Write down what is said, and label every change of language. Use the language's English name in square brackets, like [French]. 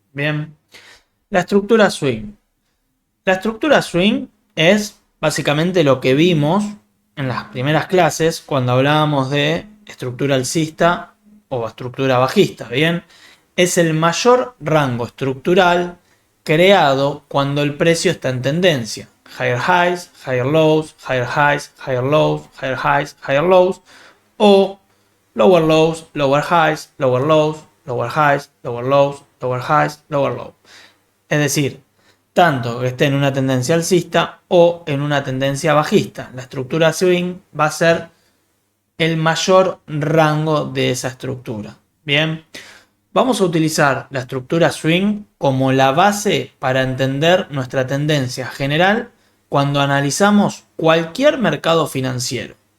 [Spanish] Bien, la estructura swing. La estructura swing es básicamente lo que vimos en las primeras clases cuando hablábamos de estructura alcista o estructura bajista. Bien, es el mayor rango estructural creado cuando el precio está en tendencia. [English] Higher highs, higher lows, higher highs, higher lows, higher highs, higher lows, o lower lows, lower highs, lower lows, lower highs, lower lows, lower highs, lower lows. [Spanish] Es decir, tanto que esté en una tendencia alcista o en una tendencia bajista. La estructura swing va a ser el mayor rango de esa estructura. Bien, vamos a utilizar la estructura swing como la base para entender nuestra tendencia general cuando analizamos cualquier mercado financiero.